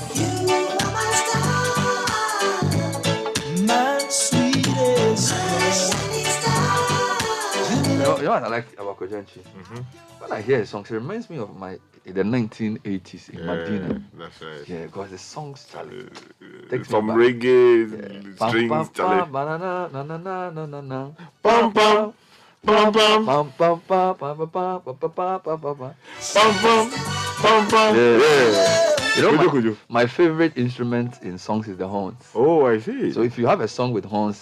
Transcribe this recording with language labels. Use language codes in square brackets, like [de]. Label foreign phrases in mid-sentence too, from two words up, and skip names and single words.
[en] My sweetest You know what I like about Kojanchi? When I hear his songs, it reminds me of the 1980s in Medina. That's right. Yeah, because the songs, Charlie. Takes Some me back. reggae, Yeah. strings, Charlie. Banana, na na na na na na. Pam pam. Pam pam. Pam pam pam pam pam pam pam pam pam pam pam. Pam pam. Pam pam. Yeah. You know, Kujo. my favorite instrument in songs is the horns. Oh, I see. So if you have a song with horns,